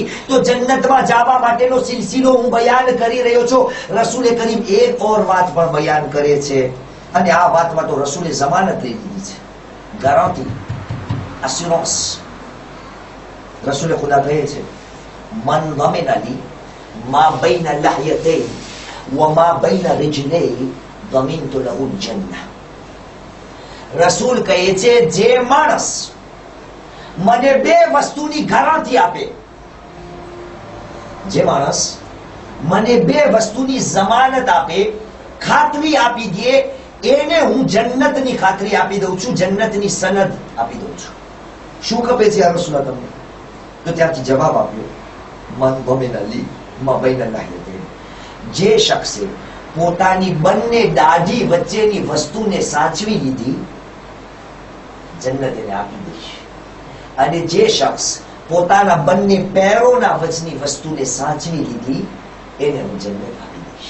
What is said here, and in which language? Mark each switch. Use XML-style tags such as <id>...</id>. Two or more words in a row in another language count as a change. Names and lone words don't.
<gu>તો જન્નતમાં જવા માટેનો સિલસિલો હું બયાન કરી રહ્યો છું. રસૂલે કરીમ એક ઓર વાત પણ બયાન કરે છે અને આ વાતમાં તો રસૂલે જમાનત લઈ લીધી છે, ગારંટી, અસ્યુરન્સ. રસૂલે ખુદા કહે છે</gu> <ar>من ضمن لي ما بين لحيتي وما بين رجلي ضمنت له الجنة.</ar> <gu>રસૂલ કહે છે જે માણસ મને બે વસ્તુની ગારંટી આપે, જે માણસ મને બે વસ્તુની જમાનત આપે, ખાતરી આપી દે, એને હું જન્નતની ખાતરી આપી દઉં છું, જન્નતની સનદ આપી દઉં છું. શું ખપે છે આ રસૂલ તમને? તો ત્યાંથી જવાબ આપ્યો</gu> <ar>من ضمن لي ما بين لحيتي.</ar> <gu>જે શખ્સે પોતાની બંને દાઢી વચ્ચેની વસ્તુને સાચવી લીધી, જન્નત એને આપી દઈશ. અને જે શખ્સ પોતાના બંને પેરોના વચની વસ્તુને સાચવી લીધી એને હું જન્નત આપી દઈશ.</gu>